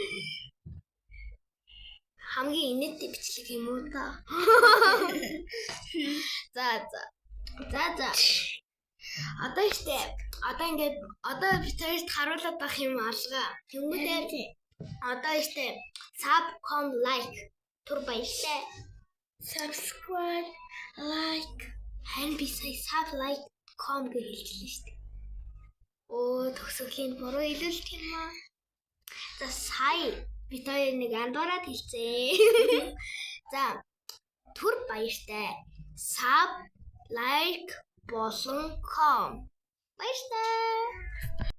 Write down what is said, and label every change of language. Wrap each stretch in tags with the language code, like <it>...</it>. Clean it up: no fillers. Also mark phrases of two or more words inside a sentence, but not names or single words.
<mn>Хамгийн инээдтэй бичлэг юм уу та? За. Одоо ингээд бид хоёрт харуулаад байх юм алга. Тэнгүүдээ одоо</mn> <en>sub.com like</en> <mn>түр баярлаа.</mn> <en>Subscribe, like.</en> <mn>Харин би сая sub.com гэж хэлчихлээ шүү дээ. Төгсгөлийн буруу хэлэлт юм аа. За сая бид хоёр нэг андуураад хэлцээ. За түр баяртай.</mn> <en>Sub, like болон com.</en> <mn>Баярлалаа.</mn>